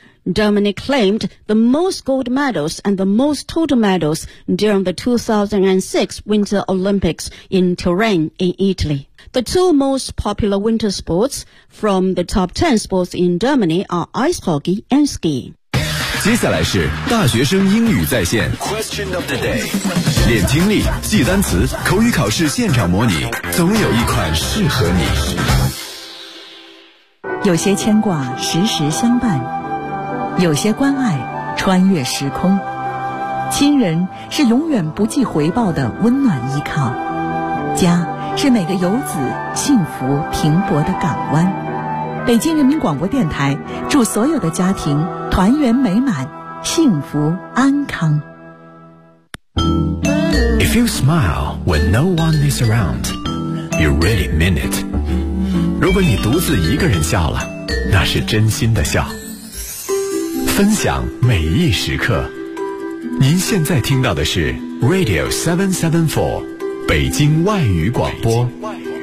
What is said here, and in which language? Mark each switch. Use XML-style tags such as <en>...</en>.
<en>Germany claimed the most gold medals and the most total medals during the 2006 Winter Olympics in Turin in Italy. The two most popular winter sports from the top 10 sports in Germany are ice hockey and skiing.</en> <zh>接下来是大学生英语在线</zh> <en>Question of the day.</en> <zh>练听力，记单词，口语考试现场模拟，总有一款适合你。有些牵挂，时时相伴。有些关爱穿越时空，亲人是永远不计回报的温暖依靠，家是每个游子幸福停泊的港湾。北京人民广播电台祝所有的家庭团圆美满，幸福安康。</zh> <en>If you smile when no one is around, you really mean it.</en> <zh>如果你独自一个人笑了，那是真心的笑。分享每一时刻，您现在听到的是 Radio 774，北京外语广播。北京外语广播。</zh>